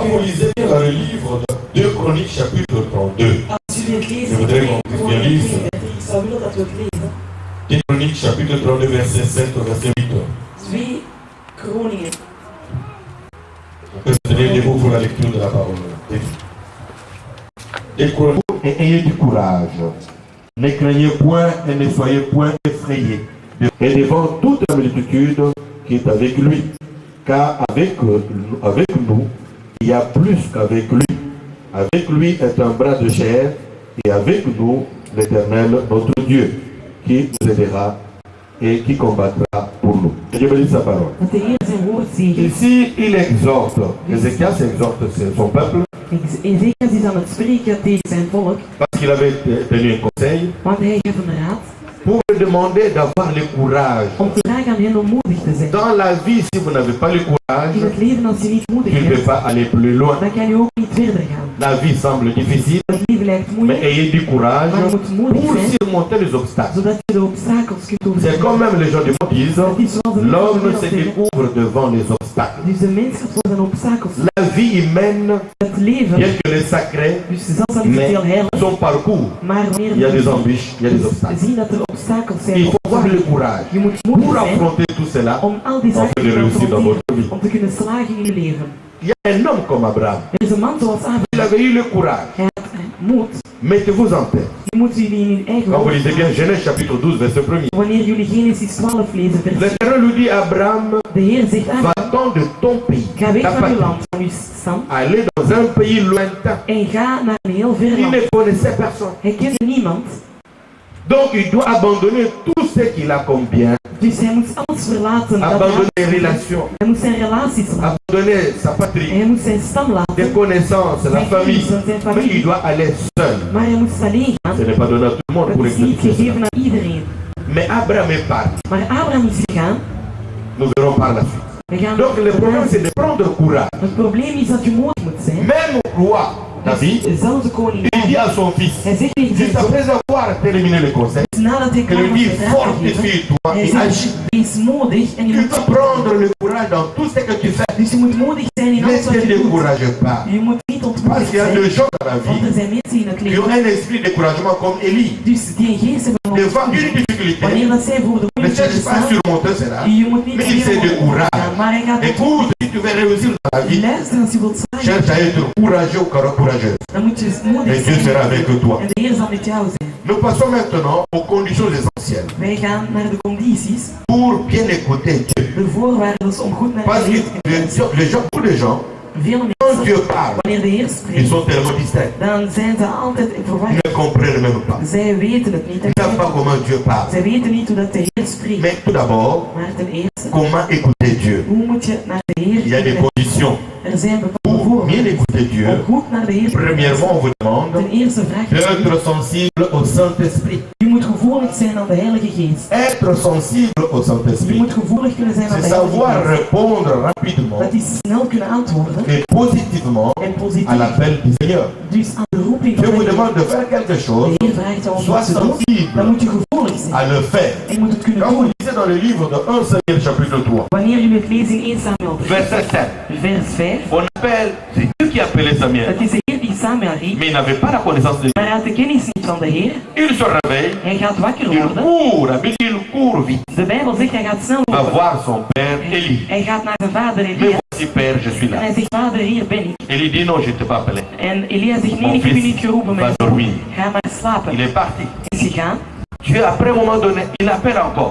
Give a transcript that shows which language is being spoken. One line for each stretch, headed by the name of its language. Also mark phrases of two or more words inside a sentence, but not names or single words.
French: Quand vous
Dutch: kunnen.
French: lisez dans le livre de 2 Chroniques, chapitre 32,
Dutch: Als jullie het lezen,
French: Je voudrais qu'on
Dutch: ik
French: puisse bien lire.
Dutch: zou willen dat we het lezen.
French: 2 Chroniques, chapitre 32, verset 7 au verset 8.
Dutch: 2 Kroningen.
French: On peut se donner des mots pour la lecture de la parole. Les Chroniques. Et ayez du courage. Ne craignez point et ne soyez point effrayés. Et devant toute la multitude qui est avec lui. Car avec nous, il y a plus qu'avec lui. Avec lui est un bras de chair, et avec nous l'Éternel, notre Dieu, qui nous aidera et qui combattra pour nous. Que Dieu bénisse sa parole.
Dutch: Dat de Heer zijn woord zegt.
French: Ici, il exhorte, Ézéchias exhorte son peuple,
Dutch: Ezekiel is aan het spreken tegen zijn volk,
French: parce qu'il avait tenu un conseil,
Dutch: want hij gaf een raad
French: pour lui demander d'avoir le courage.
Dutch: om te vragen aan hen om moedig te zijn.
French: Dans la vie, si vous n'avez pas le
Dutch: In
French: courage,
Dutch: het leven, als je niet moedig
French: tu ne peux
Dutch: bent,
French: pas aller plus loin.
Dutch: dan kan je ook niet verder gaan.
French: La vie semble difficile,
Dutch: Het leven lijkt
French: mais
Dutch: moeilijk,
French: ayez du courage
Dutch: maar je moet moedig
French: pour
Dutch: zijn,
French: surmonter les obstacles.
Dutch: zodat je de obstakels kunt
French: C'est
Dutch: overwinnen.
French: comme même les gens du monde disent,
Dutch: Het is zoals de
French: l'homme
Dutch: mensen
French: se
Dutch: zeggen.
French: découvre devant les obstacles.
Dutch: Dus de mens gaat voor zijn obstakels.
French: La vie humaine,
Dutch: Het leven,
French: bien que les sacrés,
Dutch: dus zelfs al is het
French: mais
Dutch: heel heilig,
French: son parcours,
Dutch: maar wanneer
French: il y a des
Dutch: we
French: embûches, il y a des obstacles.
Dutch: zien dat er obstakels zijn.
French: Il faut avoir le courage
Dutch: Je moet moedig
French: pour
Dutch: zijn
French: affronter tout cela
Dutch: om al die
French: afin
Dutch: zaken
French: de
Dutch: te
French: réussir dans votre vie.
Dutch: om te kunnen slagen in je leven.
French: Il y a un homme comme Abraham.
Dutch: Er is een man zoals
French: Il
Dutch: Abraham.
French: avait eu le courage.
Dutch: Hij had moed.
French: Mettez-vous en tête.
Dutch: Je moet jullie in uw eigen
French: Quand vous
Dutch: hoofd
French: lisez bien
Dutch: halen.
French: Genèse chapitre 12, verset 1er.
Dutch: Wanneer jullie Genesis 12 lezen, vers 4.
French: L'Éternel lui dit à Abraham,
Dutch: De Heer zegt aan,
French: va-t'en de ton pays,
Dutch: ga weg
French: ta
Dutch: van uw
French: patrie,
Dutch: land, van uw stam,
French: aller dans un pays lointain.
Dutch: en ga naar een heel ver
French: Il
Dutch: land.
French: ne connaissait personne.
Dutch: Hij kende niemand,
French: Donc il doit abandonner tout ce qu'il a comme bien,
Dutch: dus hij moet alles verlaten. dat hij
French: abandonner
Dutch: had.
French: les relations,
Dutch: Hij moet zijn relaties laten.
French: abandonner sa
Dutch: En
French: patrie,
Dutch: hij moet zijn stam
French: des
Dutch: laten.
French: connaissances, la famille.
Dutch: Zijn
French: Mais il
Dutch: familie.
French: doit aller seul.
Dutch: Maar hij moet alleen gaan.
French: Ce n'est pas donné à tout le monde pour
Dutch: Dat is niet
French: exécuter
Dutch: gegeven
French: cela.
Dutch: aan iedereen.
French: Mais Abraham est parti.
Dutch: Maar Abraham is gegaan.
French: Nous verrons par la suite.
Dutch: We gaan
French: Donc le problème c'est de prendre courage.
Dutch: Het probleem is dat je moedig moet zijn.
French: Même roi David,
Dutch: Dezelfde koning
French: il dit à son fils,
Dutch: Hij zegt tegen zijn
French: juste
Dutch: zoon,
French: après avoir terminé le conseil,
Dutch: nadat hij
French: que
Dutch: klaar
French: lui
Dutch: was
French: dit
Dutch: met raad te geven,
French: fortifie-toi
Dutch: hij
French: et
Dutch: zegt,
French: agis.
Dutch: wees modig en je
French: Tu
Dutch: moet
French: dois prendre le courage dans tout ce que tu fais.
Dutch: Dus je moet modig zijn in
French: Ne
Dutch: alles wat
French: te
Dutch: je doet.
French: décourage pas.
Dutch: Je moet niet
French: Parce
Dutch: ontmoedigd
French: qu'il y a
Dutch: zijn,
French: des gens dans la
Dutch: want er
French: vie
Dutch: zijn mensen in het
French: qui ont
Dutch: leven,
French: un esprit de découragement comme Élie.
Dutch: dus die een geest hebben van
French: Devant une
Dutch: ontmoediging.
French: difficulté,
Dutch: Wanneer dat zij voor de
French: ne
Dutch: moeilijkheden
French: cherche pas à
Dutch: staan,
French: surmonter cela,
Dutch: je moet niet
French: mais il se
Dutch: proberen om te
French: décourage.
Dutch: gaan, maar hij gaat
French: Écoute, si tu veux réussir dans la vie,
Dutch: luister als je wilt slagen,
French: cherche à être courageux ou courageux.
Dutch: dan moet je moedig
French: Et Dieu sera
Dutch: zijn
French: avec toi.
Dutch: en de Heer zal met jou zijn.
French: Nous passons maintenant aux conditions essentielles
Dutch: Wij gaan naar de condities,
French: pour bien écouter Dieu.
Dutch: de voorwaarden om goed naar
French: Parce
Dutch: de
French: que
Dutch: Heer te luisteren.
French: beaucoup de gens,
Dutch: Veel
French: quand
Dutch: mensen,
French: Dieu parle,
Dutch: wanneer de Heer
French: ils
Dutch: spreekt,
French: sont tellement distraits.
Dutch: dan zijn ze altijd
French: Ils
Dutch: verwacht.
French: ne comprennent même pas.
Dutch: Zij weten het niet.
French: Ils ne savent pas comment Dieu parle.
Dutch: Zij weten niet hoe dat de Heer spreekt.
French: Mais tout d'abord,
Dutch: Maar ten eerste,
French: comment écouter Dieu?
Dutch: hoe moet je naar de Heer
French: Il y a des
Dutch: luisteren?
French: conditions.
Dutch: Er zijn bepaalde
French: Pour bien
Dutch: voorwaarden.
French: écouter Dieu,
Dutch: Om goed naar de Heer te
French: premièrement, on
Dutch: luisteren.
French: vous demande
Dutch: Ten eerste vraagt hij,
French: d'être sensible au Saint-Esprit.
Dutch: je moet gevoelig zijn aan de Heilige Geest.
French: Être sensible au
Dutch: Je
French: Saint-Esprit,
Dutch: moet gevoelig kunnen zijn aan
French: c'est
Dutch: de Heilige
French: savoir
Dutch: Geest.
French: répondre rapidement
Dutch: Dat is snel kunnen antwoorden
French: et positivement
Dutch: en
French: à
Dutch: positief.
French: l'appel du Seigneur.
Dutch: Dus aan de roeping
French: Dieu
Dutch: van
French: vous
Dutch: de
French: demande
Dutch: Heer.
French: de faire quelque chose,
Dutch: De Heer vraagt jou om
French: sois
Dutch: wat te doen. Dan
French: sensible
Dutch: moet je gevoelig zijn.
French: à le faire.
Dutch: En je moet het kunnen
French: Quand vous
Dutch: doen.
French: lisez dans le livre de 1 Samuel chapitre 3,
Dutch: Wanneer jullie het lezen in 1 Samuel 3,
French: verset 7,
Dutch: vers 5.
French: on appelle, c'est Dieu qui appelait Samuel,
Dutch: Het is de Heer die Samuel riep,
French: mais il n'avait pas la connaissance de Dieu.
Dutch: maar hij had de kennis niet van de Heer.
French: Il se réveille,
Dutch: Hij gaat wakker
French: il
Dutch: worden.
French: court, la Bible dit il court vite,
Dutch: De Bijbel zegt hij gaat snel
French: va
Dutch: lopen.
French: voir son père Élie.
Dutch: Hij gaat naar zijn vader
French: Mais
Dutch: Elia.
French: voici père, je suis
Dutch: En
French: là.
Dutch: hij zegt, vader, hier ben ik.
French: Élie dit non, je ne t'ai pas appelé.
Dutch: En Elia zegt, nee,
French: Mon
Dutch: ik heb u
French: fils
Dutch: niet geroepen,
French: va
Dutch: mijn
French: dormir.
Dutch: zoon. Ga maar slapen.
French: Il est parti.
Dutch: Hij is gegaan.
French: Dieu, après un moment donné, il appelle encore.